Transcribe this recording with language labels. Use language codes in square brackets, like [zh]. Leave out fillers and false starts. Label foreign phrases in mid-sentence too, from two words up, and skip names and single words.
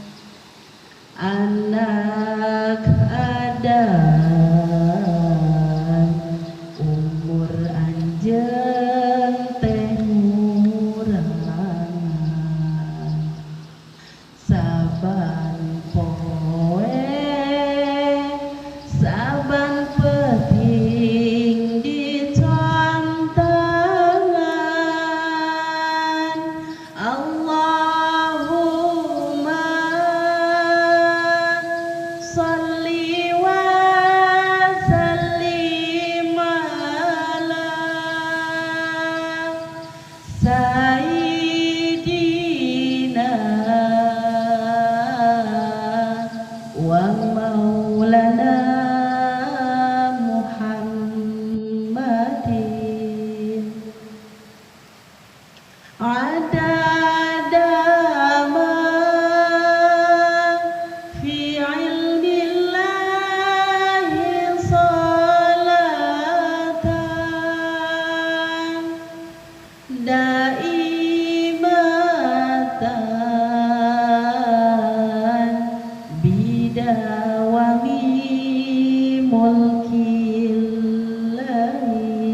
[su] Anak Adam umur anjeun teh ngurangan saban poe saban peuting dicontangan. [ar] اللهم صل و وسلم على سيدنا ومولانا محمد عدد ما في علم الله صلاة دائمة بدوام ملك الله.